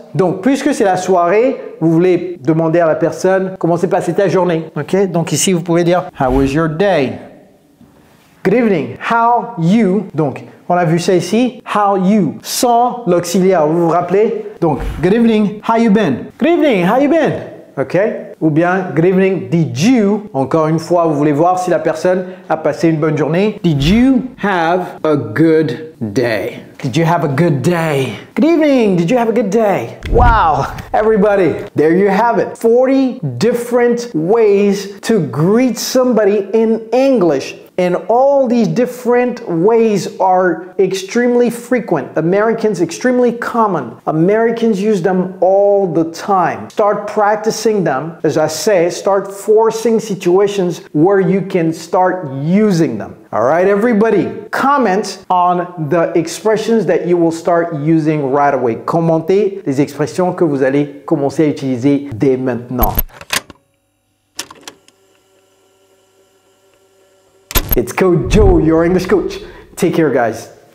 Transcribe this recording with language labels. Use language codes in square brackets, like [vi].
[fr] Donc puisque c'est la soirée, vous voulez demander à la personne comment s'est passée ta journée, ok? Donc ici, vous pouvez dire [en] How was your day? Good evening. How you? [fr] Donc on a vu ça ici. [en] How you? [fr] Sans l'auxiliaire, vous vous rappelez? [en] Donc good evening. How you been? Good evening. How you been? OK? [fr] Ou bien, [en] good evening, did you? [fr] Encore une fois, vous voulez voir si la personne a passé une bonne journée. [en] Did you have a good day? Did you have a good day? Good evening, did you have a good day? Wow, everybody, there you have it. 40 different ways to greet somebody in English. And all these different ways are extremely frequent. Americans, extremely common. Americans use them all the time. Start practicing them. As I say, start forcing situations where you can start using them. All right, everybody, comment on the expressions that you will start using right away. [fr] Commentez les expressions que vous allez commencer à utiliser dès maintenant. [en] It's Coach Joe, your English coach. Take care, guys.